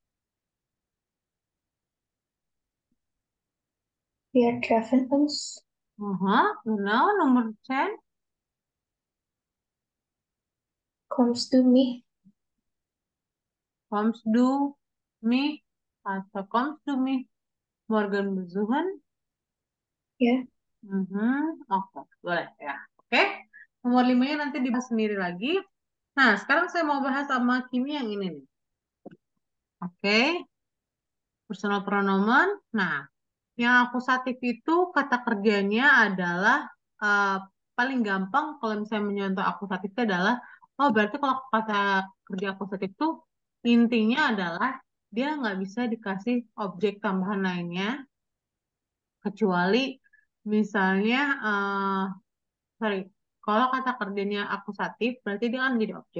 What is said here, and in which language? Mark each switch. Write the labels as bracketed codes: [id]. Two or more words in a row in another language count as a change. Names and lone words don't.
[de] Wir treffen uns. Aha, genau. Nummer 10. Kommst du mich? Kommst du mich? Atau kommst du mich morgen besuchen? Ja. [id] Oke, boleh ya. Oke, nomor 5-nya nanti dibahas sendiri lagi. Nah, sekarang saya mau bahas sama Kimi yang ini nih. [en] Oke, personal pronoun. [id] Nah, yang akusatif itu kata kerjanya adalah eh, paling gampang kalau misalnya menyontoh akusatif itu adalah, oh berarti kalau kata kerja akusatif itu intinya adalah dia nggak bisa dikasih objek tambahan lainnya kecuali misalnya sorry, kalau kata kerjanya akusatif berarti dia kan jadi objek.